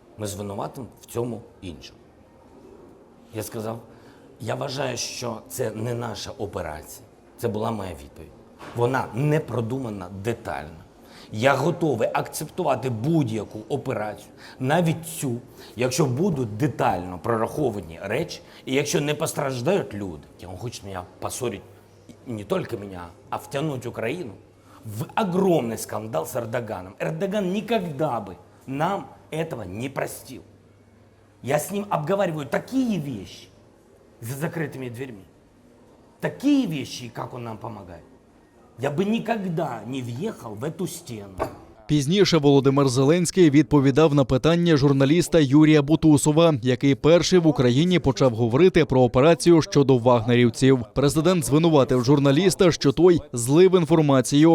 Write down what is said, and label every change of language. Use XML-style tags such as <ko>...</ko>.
<uk>Ми звинуватимо в цьому іншому. Я сказав, я вважаю, що це не наша операція. Це була моя відповідь. Вона не продумана детально. Я готовий акцептувати будь-яку операцію, навіть цю, якщо будуть детально прораховані речі, і якщо не постраждають люди.</uk> <ru>Он хочет меня поссорить, не только меня, а втянуть Украину в огромный скандал с Эрдоганом. Эрдоган никогда бы нам этого не простил. Я с ним обговариваю такие вещи за закрытыми дверьми, такие вещи, как он нам помогает.</ru> <uk>Я би ніколи не в'їхав в цю стіну. Пізніше Володимир Зеленський відповідав на питання журналіста Юрія Бутусова, який перший в Україні почав говорити про операцію щодо вагнерівців. Президент звинуватив журналіста, що той злив інформацію.</uk>